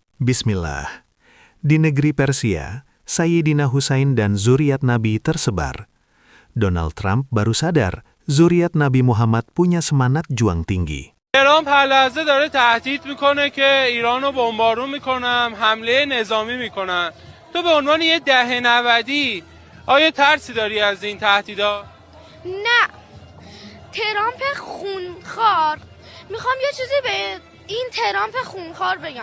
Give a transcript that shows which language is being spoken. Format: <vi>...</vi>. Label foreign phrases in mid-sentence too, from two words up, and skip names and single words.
<id>Bismillah. Di negeri Persia, Sayyidina Husain dan zuriat Nabi tersebar. Donald Trump baru sadar, zuriat Nabi Muhammad punya semangat juang tinggi.</id> <fa>ایران هر لحظه داره تهدید میکنه که ایرانو بمبارون میکنم، حمله نظامی میکنن. تو به عنوان یه دهه 90 آیا ترسی داری از این تهدیدا؟ نه. ترامپ خونخوار. میخوام یه چیزی به این ترامپ خونخوار بگم.</fa>